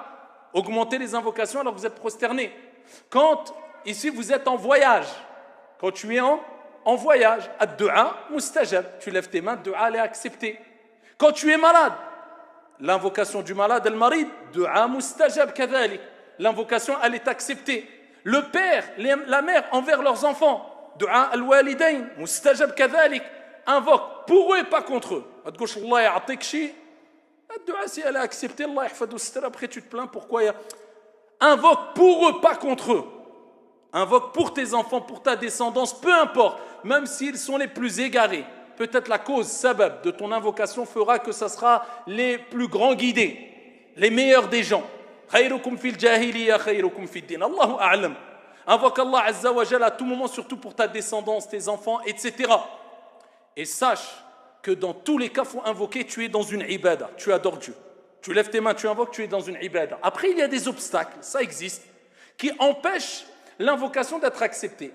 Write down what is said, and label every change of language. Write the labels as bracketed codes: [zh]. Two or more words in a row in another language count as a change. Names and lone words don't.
[fr] Augmentez les invocations alors que vous êtes prosterné. Quand, ici, vous êtes en voyage, quand tu es en voyage, [ar] الدعاء مستجاب, [fr] tu lèves tes mains, du'a elle est acceptée. Quand tu es malade, l'invocation du malade, al-marid, [ar] دعاء مستجاب كذلك, [fr] l'invocation elle est acceptée. Le père, la mère envers leurs enfants, [ar] دعاء الوالدين، مستجاب كذلك, [fr] invoque pour eux et pas contre eux. [ar] الله يعطيك شي, [fr] ad-du'a si elle est acceptée, [ar] الله يحفظو سترة, [fr] après tu te plains pourquoi invoque pour eux, pas contre eux. Invoque pour tes enfants, pour ta descendance, peu importe, même s'ils sont les plus égarés. Peut-être la cause, sabab, de ton invocation fera que ça sera les plus grands guidés, les meilleurs des gens. [ar] خيركم في الجاهلية، خيركم في الدين. الله أعلم. [fr] Invoque Allah [ar] عز وجل [fr] à tout moment, surtout pour ta descendance, tes enfants, etc. Et sache que dans tous les cas, il faut invoquer, tu es dans une ibada, tu adores Dieu. Tu lèves tes mains, tu invoques, tu es dans une ibada. Après, il y a des obstacles, ça existe, qui empêchent l'invocation d'être acceptée.